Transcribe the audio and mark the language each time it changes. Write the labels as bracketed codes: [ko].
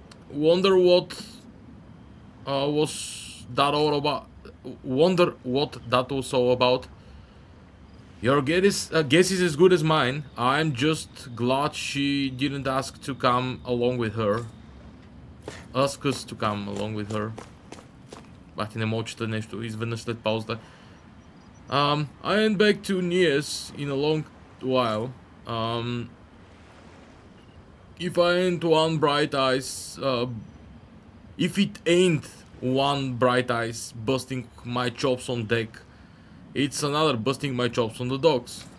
[en] Wonder what was that all about? Wonder what that was all about. Your guess is as good as mine. I'm just glad she didn't ask to come along with her. Ask us to come along with her. [bg] Бах, не мога чета нещо изведнъж след паузата. [en] I ain't back to Nies in a long while. If I ain't one bright eyes, if it ain't one bright eyes busting my chops on deck, it's another busting my chops on the docks.